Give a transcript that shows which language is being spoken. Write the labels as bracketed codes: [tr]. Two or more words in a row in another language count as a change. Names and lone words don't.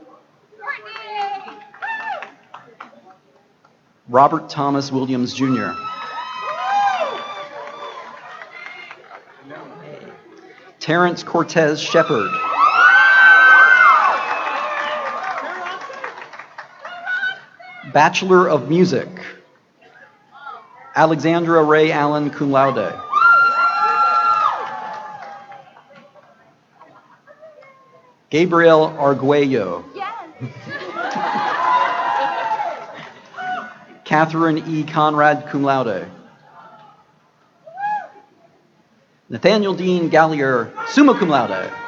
[en] Robert Thomas Williams Jr., Terrence Cortez Shepard, Bachelor of Music, Alexandra Ray Allen, [la] cum laude. [en] Gabriel Arguello. Catherine E. Conrad, [la] cum laude. [en] Nathaniel Dean Gallier, [la] summa cum laude.